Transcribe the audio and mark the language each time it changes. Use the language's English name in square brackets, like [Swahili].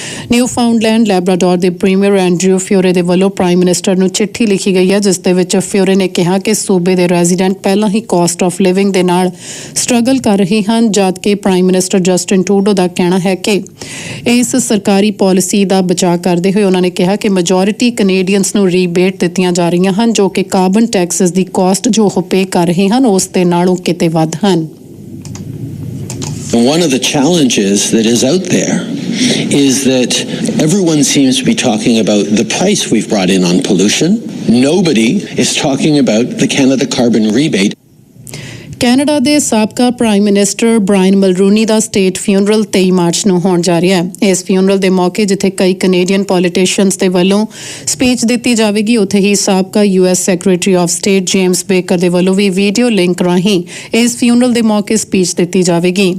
[Punjabi] New ਫਾਊਂਡਲੈਂਡ Labrador ਦੇ premier Andrew ਫਿਓਰੇ ਦੇ ਵੱਲੋਂ ਪ੍ਰਾਈਮ ਮਿਨਿਸਟਰ ਨੂੰ ਚਿੱਠੀ ਲਿਖੀ ਗਈ ਹੈ, ਜਿਸ ਦੇ ਵਿੱਚ ਫਿਓਰੇ ਨੇ ਕਿਹਾ ਕਿ ਸੂਬੇ ਦੇ ਰੈਜ਼ੀਡੈਂਟ ਪਹਿਲਾਂ ਹੀ ਕਾਸਟ ਆਫ ਲਿਵਿੰਗ ਦੇ ਨਾਲ ਸਟਰਗਲ ਕਰ ਰਹੇ ਹਨ, ਜਦਕਿ ਪ੍ਰਾਈਮ ਮਿਨਿਸਟਰ ਜਸਟਿਨ ਟਰੂਡੋ ਦਾ ਕਹਿਣਾ ਹੈ ਕਿ ਇਸ ਸਰਕਾਰੀ ਪਾਲਿਸੀ ਦਾ ਬਚਾਅ ਕਰਦੇ ਹੋਏ ਉਹਨਾਂ ਨੇ ਕਿਹਾ ਕਿ ਮੈਜੋਰਿਟੀ ਕੈਨੇਡੀਅਨਸ ਨੂੰ ਰੀਬੇਟ ਦਿੱਤੀਆਂ ਜਾ ਰਹੀਆਂ ਹਨ, ਜੋ ਕਿ ਕਾਰਬਨ ਟੈਕਸਸ ਦੀ ਕਾਸਟ ਜੋ ਉਹ ਪੇ ਕਰ ਰਹੇ ਹਨ ਉਸ ਦੇ ਨਾਲੋਂ ਕਿਤੇ ਵੱਧ ਹਨ। [English] One of the challenges that is out there is that everyone seems to be talking about the price we've brought in on pollution. Nobody is talking about the Canada carbon rebate. [Punjabi] Canada ਦੇ ਸਾਬਕਾ prime minister Brian ਮਲਰੂਨੀ ਦਾ state funeral 23 March ਨੂੰ ਹੋਣ ਜਾ ਰਿਹਾ ਹੈ। ਇਸ funeral ਦੇ ਮੌਕੇ ਜਿੱਥੇ ਕਈ ਕੈਨੇਡੀਅਨ ਪੋਲੀਟੀਸ਼ੀਅਨਸ ਦੇ ਵੱਲੋਂ ਸਪੀਚ ਦਿੱਤੀ ਜਾਵੇਗੀ, ਉੱਥੇ ਹੀ ਸਾਬਕਾ US secretary of state James baker ਦੇ ਵੱਲੋਂ ਵੀ ਵੀਡੀਓ ਲਿੰਕ ਰਾਹੀਂ ਇਸ ਫਿਊਨਰਲ ਦੇ ਮੌਕੇ ਸਪੀਚ ਦਿੱਤੀ ਜਾਵੇਗੀ।